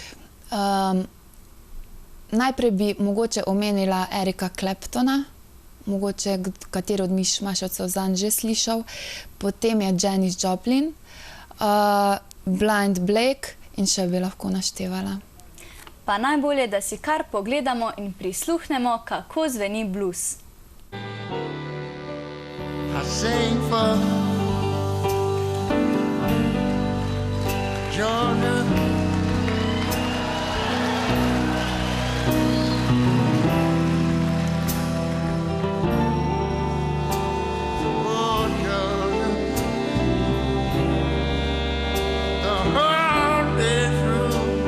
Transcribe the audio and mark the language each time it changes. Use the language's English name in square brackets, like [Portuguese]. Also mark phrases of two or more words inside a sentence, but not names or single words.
[Slovenian] Najprej bi mogoče omenila Erika Claptona, mogoče kateri od Mišmaševcev zanj že slišal, potem je Janis Joplin, Blind Blake in še bi lahko naštevala. Pa najbolje, da si kar pogledamo in prisluhnemo, kako zveni blues. [English] I sing for Georgia, oh Georgia, the heart is true.